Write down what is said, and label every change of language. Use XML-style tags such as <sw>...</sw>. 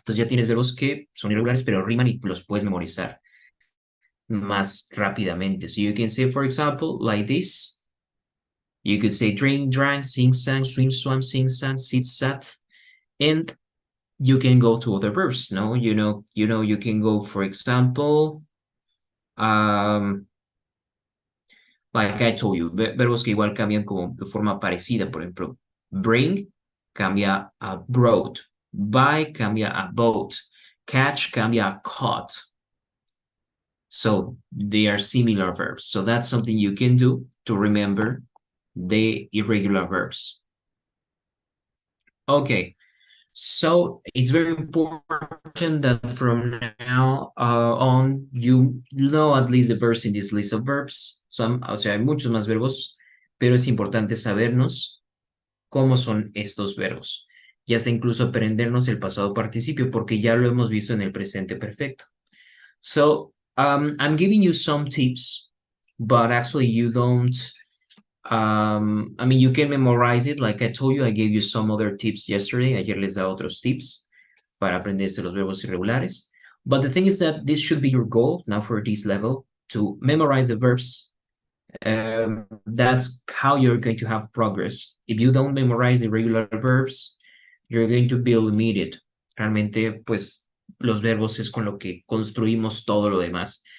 <es>Entonces ya tienes verbos que son irregulares, pero riman y los puedes memorizar más rápidamente.</es> <en>So you can say, for example, like this. You could say drink, drank, sing, sang, swim, swam, sing, sang, sit, sat. And you can go to other verbs, no? You know, you can go, for example, like I told you,</en> <es>verbos que igual cambian como de forma parecida. Por ejemplo, bring cambia a brought, buy cambia a bought, catch cambia a caught.</es> <en>So they are similar verbs. So that's something you can do to remember the irregular verbs. Okay. So it's very important that from now on you know at least the verbs in this list of verbs.</en> <es>O sea, hay muchos más verbos, pero es importante sabernos cómo son estos verbos. Y hasta incluso aprendernos el pasado participio, porque ya lo hemos visto en el presente perfecto.</es> <en>So I'm giving you some tips, but actually you don't. I mean, you can memorize it. Like I told you, I gave you some other tips yesterday.</en> <es>Ayer les da otros tips para aprenderse los verbos irregulares.</es> <en>But the thing is that this should be your goal now for this level, to memorize the verbs. That's how you're going to have progress. If you don't memorize the irregular verbs, you're going to be limited.</en> <es>Realmente, pues, los verbos es con lo que construimos todo lo demás.</es>